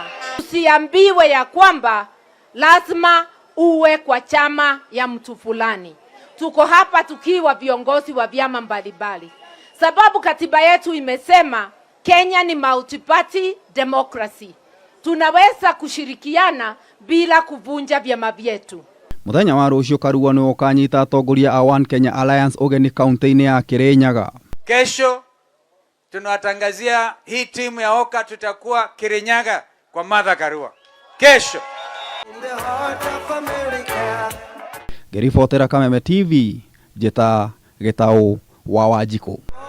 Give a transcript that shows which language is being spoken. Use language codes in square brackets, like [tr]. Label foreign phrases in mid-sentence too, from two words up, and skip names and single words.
[sw] Usiambiwe ya kwamba lazima uwe kwa chama ya mtu fulani. Tuko hapa tukiwa viongozi wa vyama mbalimbali, sababu katiba yetu imesema Kenya ni [en] multi-party democracy. [sw] Tunaweza kushirikiana bila kuvunja vyama vyetu. [ki] Muthenya wa rũciũ Karua nĩ ũkanyita atongoria a One Kenya Alliance ũgeni kaunti-inĩ ya Kirinyaga. [sw] Kesho tunawatangazia hii timu ya Oka tutakuwa Kirinyaga kwa Martha Karua. Kesho. [ki] Ngĩribotera Kameme TV, Njeta Gĩtaũ wa Wanjikũ.